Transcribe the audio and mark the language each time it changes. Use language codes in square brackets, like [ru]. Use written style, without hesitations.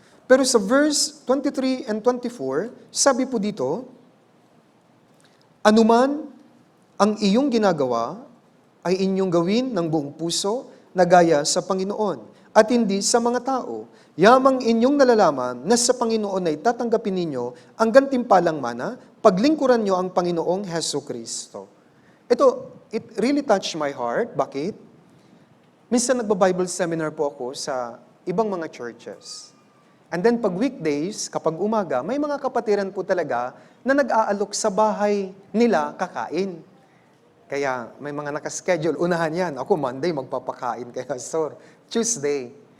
[tl] Pero sa verse 23 and 24, sabi po dito, anuman ang iyong ginagawa ay inyong gawin ng buong puso na gaya sa Panginoon at hindi sa mga tao. Yamang inyong nalalaman na sa Panginoon ay tatanggapin ninyo ang gantimpalang mana, paglingkuran nyo ang Panginoong Hesus Kristo. [en] Ito, it really touched my heart. [tl] Bakit? Minsan nagba-Bible seminar po ako sa ibang mga churches. And then pag weekdays, kapag umaga, may mga kapatiran po talaga na nag-aalok sa bahay nila kakain. Kaya may mga nakaschedule. Unahan yan. Ako Monday magpapakain kay Pastor. Tuesday.